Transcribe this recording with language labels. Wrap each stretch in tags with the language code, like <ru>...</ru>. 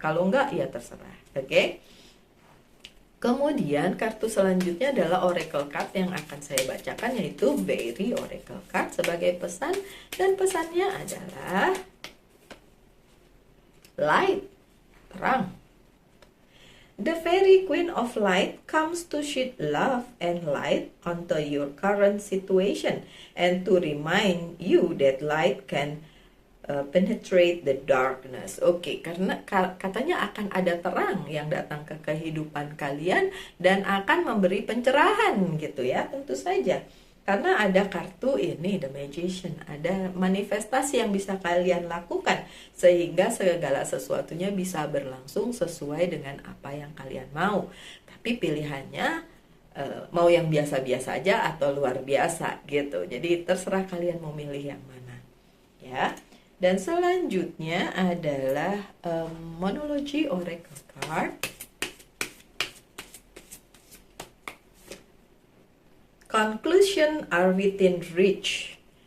<id>Kalau enggak, ya terserah. Oke? Kemudian kartu selanjutnya adalah Oracle Card yang akan saya bacakan, yaitu Very Oracle Card sebagai pesan. Dan pesannya adalah Light, terang.</id> <en>The Fairy Queen of Light comes to shed love and light onto your current situation and to remind you that light can penetrate the darkness.</en> <id>Oke, karena katanya akan ada terang yang datang ke kehidupan kalian dan akan memberi pencerahan gitu ya, tentu saja. Karena ada kartu ini, The Magician, ada manifestasi yang bisa kalian lakukan sehingga segala sesuatunya bisa berlangsung sesuai dengan apa yang kalian mau. Tapi pilihannya mau yang biasa-biasa aja atau luar biasa gitu. Jadi terserah kalian mau milih yang mana ya. Dan selanjutnya adalah Monology Oracle Card.</id> <en>Conclusion are within reach.</en>